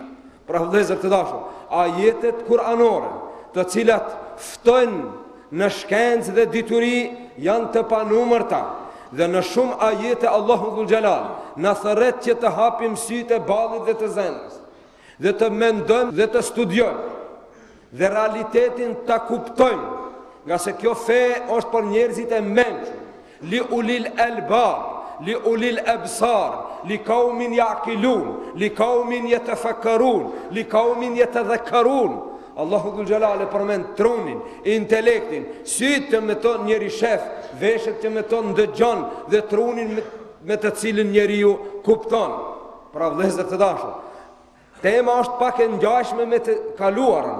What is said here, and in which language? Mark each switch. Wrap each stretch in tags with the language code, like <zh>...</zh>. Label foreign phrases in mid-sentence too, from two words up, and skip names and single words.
<sq>Pra vëllezër të dashur, ajetet kuranore të cilat ftojnë në shkencë dhe dituri janë të panumërta, dhe në shumë ajete Allahu Dhul Gjelal na thërret që të hapim sytë e ballit dhe të zemrës, dhe të mendojmë dhe të studiojmë dhe realitetin të kuptojmë, nga se kjo fe është për njerëzit e mençur,</sq> <ar>لأولي الألباب، لأولي الأبصار، لقوم يعقلون، لقوم يتفكرون، لقوم يتذكرون.</ar> <sq>Allahu Dhul Gjelal e përmend trunin, intelektin, sytë që me ton njeri shef, veshët që me ton ndëgjon dhe trunin me të cilin njeriu kupton. Pra vëllezër të dashur, tema është pak e ngjashme me të kaluarën.</sq>